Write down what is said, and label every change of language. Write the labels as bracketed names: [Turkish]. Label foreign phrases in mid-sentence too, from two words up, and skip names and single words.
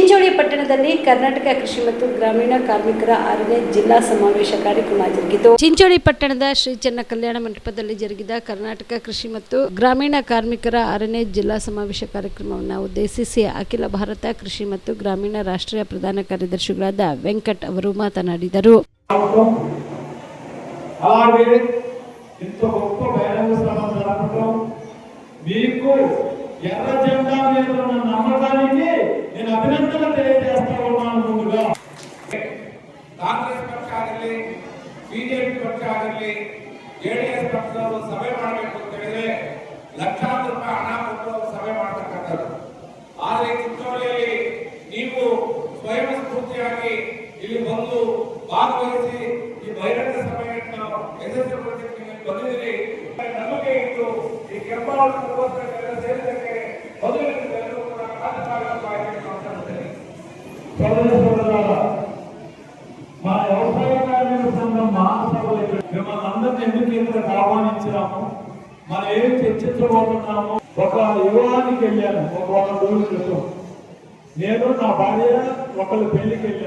[Kannada] ಚಿಂಚೋಳಿ ಪಟ್ಟಣದಲ್ಲಿ ಕರ್ನಾಟಕ ಕೃಷಿ ಮತ್ತು ಗ್ರಾಮೀಣ ಕಾರ್ಮಿಕರ 6ನೇ ಜಿಲ್ಲಾ ಸಮಾವೇಶ ಕಾರ್ಯಕ್ರಮ ಜರುಗಿತು. ಚಿಂಚೋಳಿ ಪಟ್ಟಣದ ಶ್ರೀ ಚೆನ್ನ ಕಲ್ಯಾಣ ಮಂಟಪದಲ್ಲಿ ಜರುಗಿದ ಕರ್ನಾಟಕ ಕೃಷಿ ಮತ್ತು ಗ್ರಾಮೀಣ ಕಾರ್ಮಿಕರ 6ನೇ ಜಿಲ್ಲಾ ಸಮಾವೇಶ ಕಾರ್ಯಕ್ರಮವನ್ನು ಉದ್ದೇಶಿಸಿ ಅಖಿಲ ಭಾರತ ಕೃಷಿ ಮತ್ತು ಗ್ರಾಮೀಣ ರಾಷ್ಟ್ರೀಯ ಪ್ರಧಾನ ಕಾರ್ಯದರ್ಶಿಗಳಾದ ವೆಂಕಟ್ ಅವರು ಮಾತನಾಡಿದರು. [Telugu] అలాగే ఇంత గొప్ప బహిరంగ సభ జరపడం మీకు ఎర్ర జెండా మీద ఉన్న నమ్మకానికి నేను అభినందనలు తెలియజేస్తా ఉన్నాను. [Kannada] ముందుగా ಕಾಂಗ್ರೆಸ್ ಪಕ್ಷ ಆಗಲಿ, ಬಿಜೆಪಿ ಪಕ್ಷ ಆಗಲಿ, ಜೆಡಿಎಸ್ ಪಕ್ಷದವರು ಸಭೆ ಮಾಡಬೇಕು ಅಂತ ಹೇಳಿದ್ರೆ ಲಕ್ಷಾಂತರ ರೂಪಾಯಿ ಹಣ ಕೊಟ್ಟು ಸಭೆ ಮಾಡತಕ್ಕಂಥದ್ದು. ಆದರೆ ಚಿಂಚೋಳಿಯಲ್ಲಿ ನೀವು ಸ್ವಯಂ ಸ್ಫೂರ್ತಿಯಾಗಿ ಇಲ್ಲಿ ಬಂದು ಭಾಗವಹಿಸಿ ಈ ಬಹಿರಂಗ ಸಭೆಯನ್ನು ಯಶಸ್ವಿಗೊಳಿಸಲಿಕ್ಕೆ ನೀವು ಬಂದಿದ್ದೀರಿ. ನಮಗೆ ಇತ್ತು ಈ ಕೆಂಪಾವಳಿಗೋಸ್ಕರ ಸೇರಿದ್ದಕ್ಕೆ ಮೊದಲಿನಿಂದಲೂ ಕೂಡ [Telugu] మా వ్యవసాయ కార్మిక సంఘం మహాసభలు మిమ్మల్ని అందరినీ ఎందుకు ఇంతకు ఆహ్వానించినాము, మనం ఏమి చర్చించబోతున్నాము. ఒక యువానికి వెళ్ళాను ఒక 1 రోజుల క్రితం. నేను నా భార్య ఒకళ్ళు పెళ్లికి వెళ్ళాం.